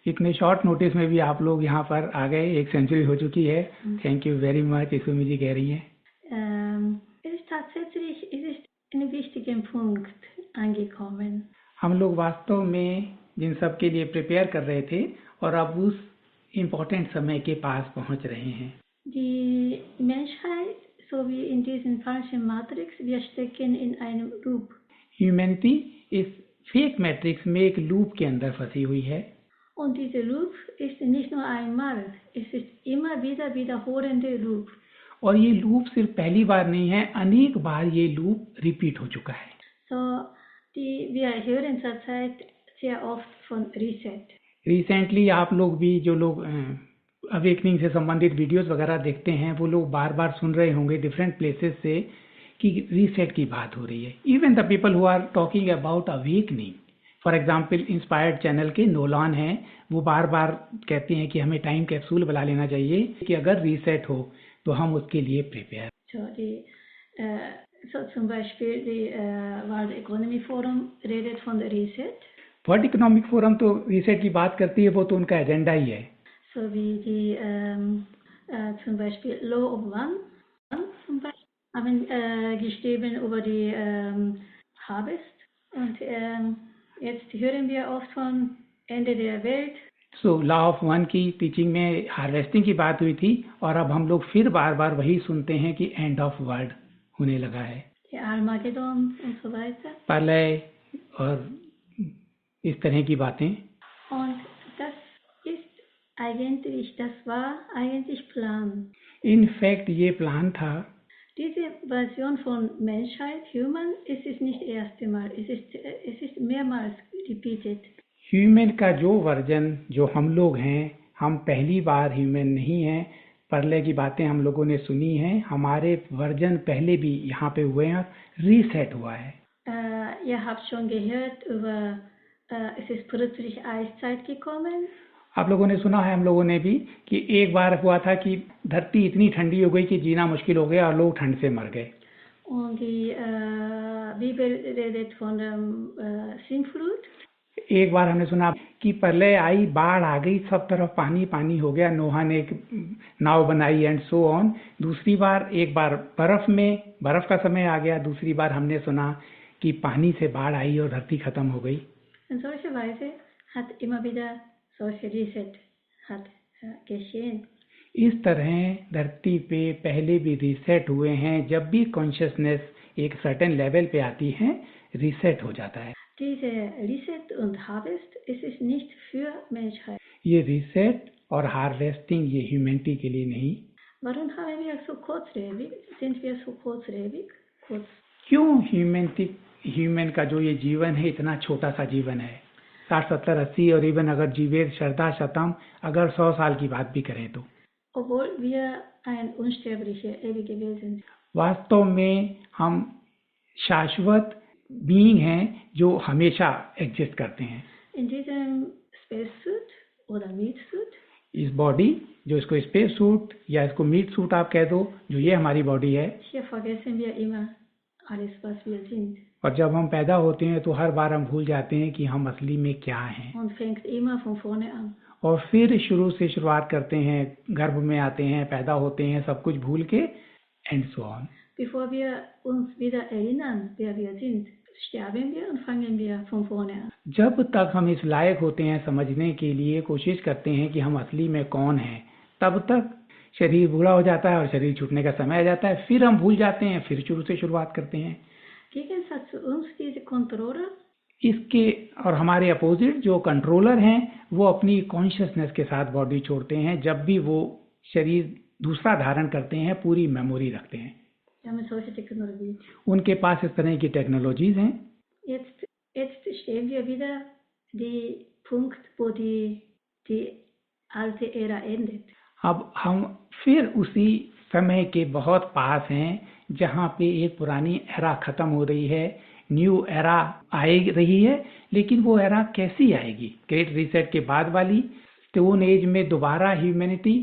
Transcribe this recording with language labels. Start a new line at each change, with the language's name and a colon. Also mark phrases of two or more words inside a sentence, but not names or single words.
Hindi: इतने
English: short notice
Hindi: में भी आप लोग यहाँ पर आ गए, 1 सेंचुरी हो चुकी है।
English: thank you very much,
Hindi: इसुमी जी कह रही हैं।
German: Es ist tatsächlich, es ist einen wichtigen Punkt angekommen.
Hindi: हम लोग वास्तव में जिन सब के लिए प्रिपेयर कर रहे थे और अब उस इम्पोर्टेंट समय के पास पहुंच रहे हैं।
German: Die Menschheit, so wie in diesem falschen Matrix, wir stecken in einem Loop.
Hindi: ह्यूमैनिटी इस फेक मैट्रिक्स में एक लूप के अंदर फंसी हुई है।
German: Und dieser Loop ist nicht nur einmal, es ist immer wieder wiederholende Loop.
Hindi: और ये लूप सिर्फ पहली बार नहीं है, अनेक बार ये लूप रिपीट हो चुका है।
German: So, wir hören zurzeit sehr oft von Reset.
Hindi: रिसेंटली आप लोग भी, जो लोग अवेकनिंग से संबंधित वीडियोस वगैरह देखते हैं, वो लोग बार बार सुन रहे होंगे
English: different places
Hindi: से कि रीसेट की बात हो रही है।
English: even the people who are talking about awakening, for example
Hindi: इंस्पायर्ड चैनल के नोलान हैं, वो बार बार कहते हैं कि हमें
English: time capsule
Hindi: बुला लेना चाहिए कि अगर रीसेट हो तो हम उसके लिए प्रिपेयर।
German: So zum Beispiel die World Economy Forum redet von der Reset.
Hindi: वर्ल्ड इकोनॉमिक फोरम तो रीसेट की बात करती है, वो तो उनका एजेंडा ही है।
German: So wie die zum Beispiel Law of One zum Beispiel haben geschrieben über die Harvest und jetzt hören wir oft von Ende der Welt.
Hindi: सो लॉ ऑफ वन की टीचिंग में हार्वेस्टिंग की बात हुई थी और अब हम लोग फिर बार बार वही सुनते हैं कि
English: end of world
Hindi: होने लगा है।
German: Armageddon und so weiter.
Hindi: प्रलय और इस तरह की बातें।
German: Und das ist eigentlich, das war eigentlich Plan.
Hindi: इनफैक्ट ये प्लान था।
German: Diese Version von Menschheit, Human, es ist nicht das erste Mal, es ist mehrmals repeated.
Hindi: ह्यूमन का जो वर्जन, जो हम लोग हैं, हम पहली बार ह्यूमन नहीं हैं। प्रलय की बातें हम लोगों ने सुनी हैं, हमारे वर्जन पहले भी यहाँ पे हुए हैं, रीसेट हुआ है।
German: Ihr habt schon gehört über, es ist plötzlich Eiszeit gekommen.
Hindi: आप लोगों ने सुना है, हम लोगों ने भी, कि एक बार हुआ था कि धरती इतनी ठंडी हो गई कि जीना मुश्किल हो गया और लोग ठंड से मर गए। Und die Bibel redet von der Sintflut. एक बार हमने सुना कि प्रलय आई, बाढ़ आ गई, सब तरफ पानी पानी हो गया, नोहा ने एक नाव बनाई
English: and so on.
Hindi: दूसरी बार, एक बार बर्फ का समय आ गया, दूसरी बार हमने सुना कि पानी से बाढ़ आई और धरती खत्म हो गई।
German: In solcher Weise hat immer wieder solche Reset hat geschehen.
Hindi: इस तरह धरती पे पहले भी रीसेट हुए हैं। जब भी कॉन्शियसनेस एक
English: certain level
Hindi: पे आती है, रीसेट हो जाता है।
German: Diese Reset und Harvest, es ist nicht für Menschheit.
Hindi: ये रीसेट और हार्वेस्टिंग ये ह्यूमैनिटी के लिए नहीं।
German: Warum haben wir so kurzlebig? Sind wir so kurzlebig?
Hindi: क्यों ह्यूमन का जो ये जीवन है इतना छोटा सा जीवन है? 60, 70, 80 और इवन अगर
Sanskrit: जीवे श्रद्धा शतम,
Hindi: अगर 100 साल की बात भी करें तो।
German: Obwohl wir ein unsterblicher ewige Wesen sind.
Hindi: वास्तव में हम शाश्वत बीइंग हैं जो हमेशा एग्जिस्ट करते हैं।
German: In diesem Spacesuit oder Meatsuit,
Hindi: इस बॉडी, जो इसको
English: space suit
Hindi: या इसको
English: meat suit
Hindi: आप कह दो, जो ये हमारी बॉडी है,
German: hier vergessen wir immer alles, was wir sind.
Hindi: और जब हम पैदा होते हैं तो हर बार हम भूल जाते हैं कि हम असली में क्या हैं।
German: Und fängt immer von vorne an.
Hindi: और फिर शुरुआत करते हैं, गर्भ में आते हैं, पैदा होते हैं, सब कुछ भूल के
English: and so on.
German: Bevor wir uns wieder erinnern, wer wir sind, sterben wir und fangen wir von vorne an.
Hindi: जब तक हम इस लायक होते हैं समझने के लिए, कोशिश करते हैं कि हम असली में कौन हैं, तब तक शरीर बूढ़ा हो जाता है और शरीर छूटने का समय आ जाता है, फिर हम भूल जाते हैं, फिर शुरुआत करते हैं।
German: Gegensatz zu uns diese Controller,
Hindi: इसके और हमारे अपोजिट जो कंट्रोलर हैं, वो अपनी कॉन्शियसनेस के साथ बॉडी छोड़ते हैं। जब भी वो शरीर दूसरा धारण करते हैं, पूरी मेमोरी रखते हैं।
German: wir haben solche Technologie.
Hindi: उनके पास इस तरह की टेक्नोलॉजीज हैं।
German: Jetzt stehen wir wieder die Punkt, wo die alte Ära endet.
Hindi: अब हम फिर उसी समय के बहुत पास हैं जहाँ पे एक पुरानी एरा खत्म हो रही है,
English: new era
Hindi: आ रही है। लेकिन वो एरा कैसी आएगी? ग्रेट रीसेट के बाद वाली,
English: Stone Age
Hindi: में दोबारा ह्यूमैनिटी।